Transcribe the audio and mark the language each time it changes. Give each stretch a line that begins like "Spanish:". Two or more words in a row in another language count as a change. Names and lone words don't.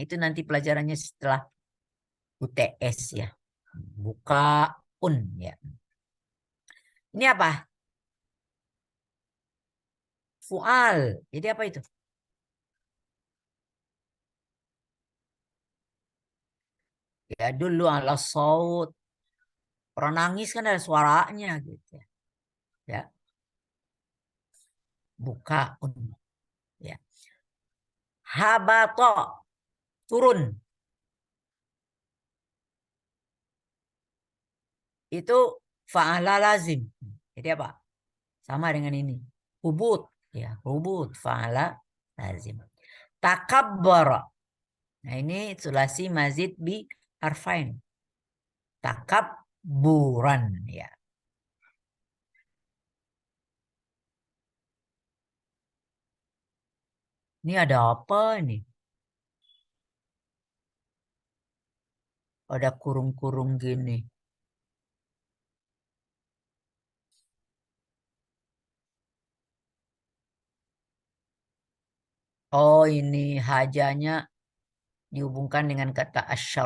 Indonesian: Itu nanti pelajarannya setelah UTS ya. Bukaun ya. Ini apa? Fu'al. Jadi apa itu?
Arabic: يدل على صوت.
Indonesian: Orang nangis kan ada suaranya gitu ya. Bukaun. Ya. Habato. Turun. Itu
Arabic: فعل لازم.
Indonesian: Jadi apa? Sama dengan ini. Hubut. Ya, hubut.
Arabic: فعل لازم. تكبر.
Indonesian: Nah ini
Arabic: ثلاثي مزيد بحرفين.
Indonesian: Takabburan. Ya. Ini ada apa nih? Ada kurung-kurung gini. Oh ini hajanya dihubungkan dengan kata asyar.